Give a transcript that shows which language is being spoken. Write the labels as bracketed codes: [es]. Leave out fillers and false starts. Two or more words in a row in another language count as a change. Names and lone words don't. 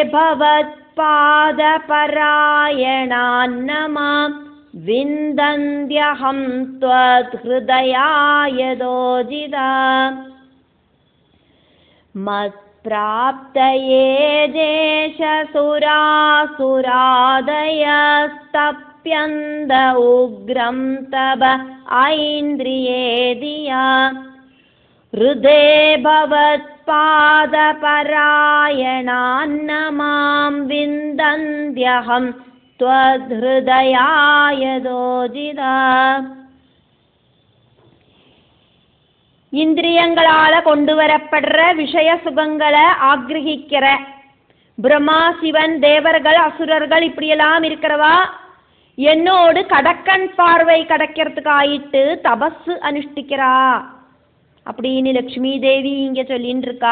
[sa] ഭവത്പാദപരായണാൻ നമാം വിന്ദന്ത്യഹം ത്വദ് ഹൃദയാ യതോജിത മത്പ്രാപ്തയേ ജേഷസുരാസുരാദയസ്തപ്യന്ത ഉഗ്രം തപ ഐന്ദ്രിയേദിയാ ഹൃദേ ഭവത്പാദപരായണാൻ നമാം വിന്ദന്ത്യഹം ത്വദ് ഹൃദയാ യതോജിത இந்திரியங்களால [ta] கொண்டு வரப்படுற விஷய சுகங்களை ஆக்ரஹிக்கிற பிரம்மா சிவன் தேவர்கள் அசுரர்கள் இப்படியெல்லாம் இருக்கிறவா என்னோடு கடக்கண் பார்வை கிடைக்கிறதுக்கு ஆயிட்டு தபஸ் அனுஷ்டிக்கிறா அப்படின்னு லட்சுமி தேவி இங்க சொல்லின்னு இருக்கா.